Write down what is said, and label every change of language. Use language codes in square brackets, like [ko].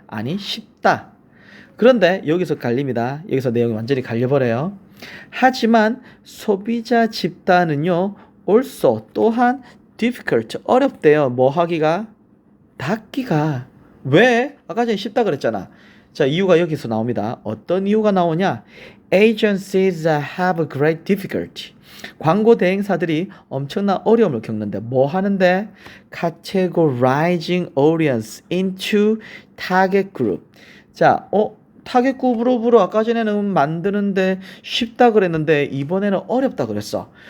[ko] 아니, 쉽다. 그런데 여기서 갈립니다. 여기서 내용이 완전히 갈려버려요. 하지만 소비자 집단은요, also 또한 difficult 어렵대요. 뭐 하기가? 닿기가. 왜? 아까 전에 쉽다 그랬잖아. 자, 이유가 여기서 나옵니다. 어떤 이유가 나오냐? [en] Agencies have great difficulty. [ko] 광고 대행사들이 엄청난 어려움을 겪는데 뭐 하는데? [en] Categorizing audience into target group. [ko] 자, 타겟 그룹으로 아까 전에는 만드는데 쉽다 그랬는데 이번에는 어렵다 그랬어.